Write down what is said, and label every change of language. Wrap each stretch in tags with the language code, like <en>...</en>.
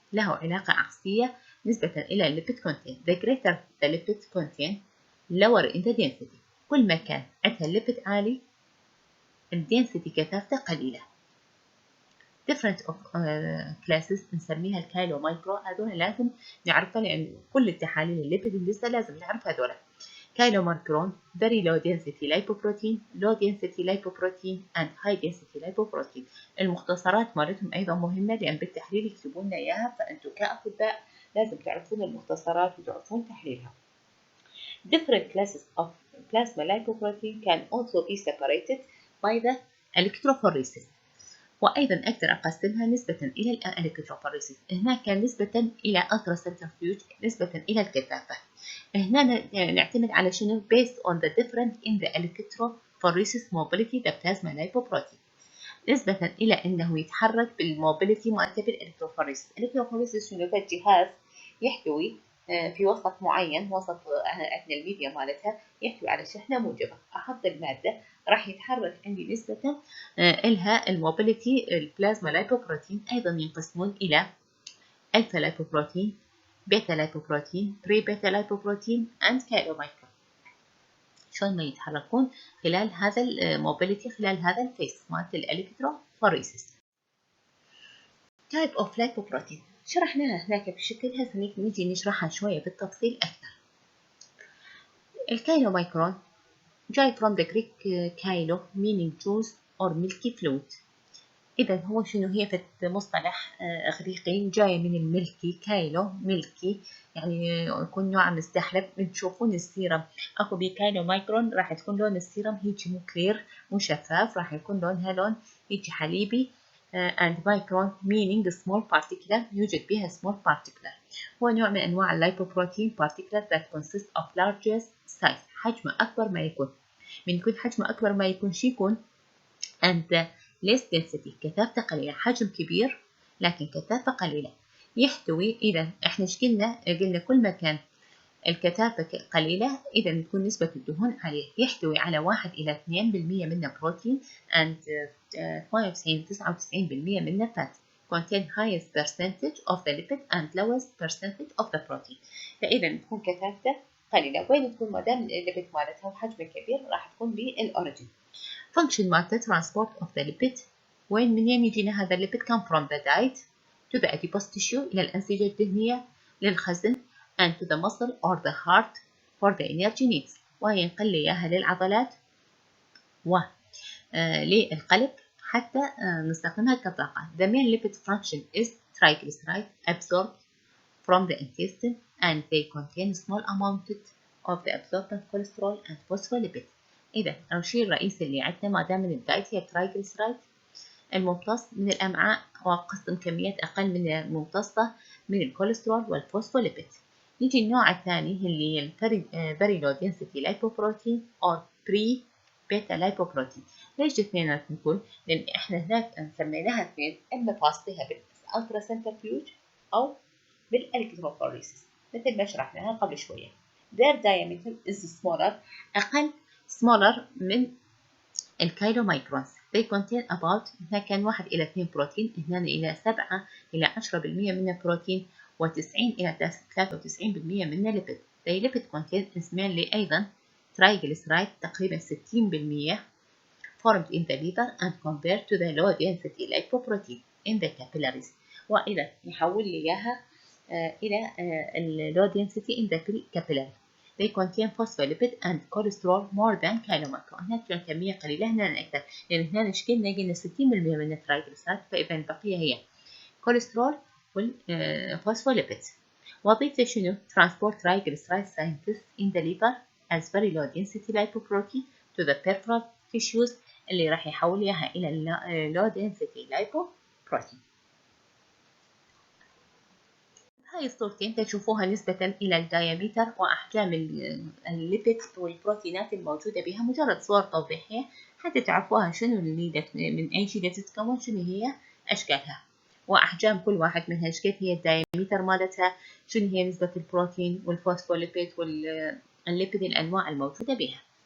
<ar>له علاقة عكسية نسبة إلى الليبيد content.</ar> <en>The greater the lipid content, lower in the density.</en> <ar>كل ما كان عندها الليبيد عالي الدنسيتي كثافته قليلة.</ar> <en>Different of classes</en> <ar>نسميها الكايلو مايكرو. هذول لازم نعرفها لأن كل التحاليل الليبيد اللي لسه لازم نعرف هذول.</ar> <en>Chylomicron very low density lipoprotein, low density lipoprotein and high density lipoprotein.</en> <ar>المختصرات مالتهم أيضا مهمة لأن بالتحليل يكتبون لنا إياها، فأنتم كأطباء لازم تعرفون المختصرات وتعرفون تحليلها.</ar> <en>Different classes of plasma lipoprotein can also be separated by the electrophoresis.</en> <ar>وأيضا أقدر أقسمها نسبة إلى الإلكتروفوريسيس. هناك كان نسبة إلى ultracentrifuge نسبة إلى الكثافة. هنا نعتمد على شنو</ar> <en>based on the difference in the electrophoresis mobility the plasma lipoprotein</en> <ar>نسبة إلى أنه يتحرك بالموبيليتي مالته بالإلكتروفوريسيس. الإلكتروفوريسيس شنو؟ جهاز يحتوي في وسط معين، وسط عندنا الميديا مالتها يحتوي على شحنة موجبة. أحط المادة راح يتحرك عندي نسبة إلها الموبيليتي البلازما لايبوبروتين. أيضا ينقسمون إلى ألفا لايبوبروتين، بيتا لايبوبروتين، بري بيتا لايبوبروتين and كايلومايكرون. شلون ما يتحركون خلال هذا الموبيليتي، خلال هذا الفيس مالت الالكتروفوريسيس. تايب اوف لايبوبروتين شرحناها هناك بشكل، هسه نجي نشرحها شويه بالتفصيل اكثر.</ar> <en>الكايلومايكرون جاي from the Greek كايلو meaning juice or milky fluid.</en> <ar>إذا هو شنو؟ هي في مصطلح إغريقي جاي من الملكي. كايلو ملكي يعني يكون نوع مستحلب. بتشوفون السيرم أكو بكايلو مايكرون راح تكون لون السيرم هيجي مو كلير مو شفاف، راح يكون لونها لون هيجي حليبي.</ar> <en>and micron meaning small particular</en> <ar>يوجد بها</ar> <en>small particular.</en> <ar>هو نوع من أنواع اللايبوبروتين</ar> <en>particular that consists of largest size</en> <ar>حجمه أكبر ما يكون. من يكون حجمه أكبر ما يكون شو يكون؟</ar> <en>and less density</en> <ar>كثافته قليلة. حجم كبير لكن كثافة قليلة. يحتوي إذا إحنا إيش قلنا كل ما كان الكثافة قليلة إذا تكون نسبة الدهون عالية. يحتوي على 1 إلى 2% منه بروتين and 99% منه fat.</ar> <en>contain highest percentage of the lipid and lowest percentage of the protein.</en> <ar>فإذا تكون كثافته قليلة. وين تكون؟ ما دام الليبيد مالتها وحجمه كبير راح تكون بالأوريجين.</ar> <en>function مالته transport of the lipid.</en> <ar>وين منين يجينا هذا الليبيد؟</ar> <en>come from the diet to the adipose tissue</en> <ar>إلى الأنسجة الدهنية للخزن</ar> <en>and to the muscle or the heart for the energy needs.</en> <ar>وينقل لي إياها للعضلات وللقلب حتى نستخدمها كطاقة.</ar> <en>The main lipid function is triglyceride absorbed from the intestine and they contain small amount of the absorbent cholesterol and phospholipid.</en> <ar>إذا الشيء الرئيسي اللي عندنا ما دام من الدايت هي الترايجليسرايد الممتص من الأمعاء وقسم كميات أقل من الممتصة من الكوليسترول والفوسفوليبيد. نيجي النوع الثاني اللي هي</ar> <en>very low density lipoprotein or pre beta lipoprotein.</en> <ar>ليش اثنين نقول؟ لأن إحنا هناك سميناها اثنين، إما فاصلها بالألترا سنترفيوج أو بالإلكتروفوريسيس مثل ما شرحناها قبل شوية.</ar> <en>Their diameter is smaller أقل smaller من الكايلومايكرونز. They contain about</en> <ar>هنا كان 1 إلى 2 بروتين، هنا إلى 7 إلى 10% من البروتين و90 إلى 93% من الليبيد.</ar> <en>They lipid contain mainly أيضا triglyceride تقريبا 60% formed in the liver and compared to the low density lipoprotein in the capillaries.</en> <ar>وإذا نحول لي إياها إلى low density</ar> <en>in the capillary. They contain phospholipid and cholesterol more than chylomicron.</en> <ar>هنا كمية قليلة، هنا أكثر لأن هنا قلنا 60% من الترايجليسيرايد، فإذا البقية هي كوليسترول والفوسفوليبيد. وظيفته شنو؟</ar> <en>transport triglyceride synthesis in the liver as very low density lipoprotein to the peripheral tissues</en> <ar>اللي راح يحول إياها إلى</ar> <en>low density lipoprotein.</en> <ar>هاي الصورتين تشوفوها نسبة إلى الدايمتر وأحجام الليبيد والبروتينات الموجودة بها، مجرد صور توضيحية حتى تعرفوها شنو اللي من أي شيء تتكون، شنو هي أشكالها وأحجام كل واحد منها، ايش قد هي الدايمتر مالتها، شنو هي نسبة البروتين والفوسفوليبيد والليبيد الأنواع الموجودة بها.</ar>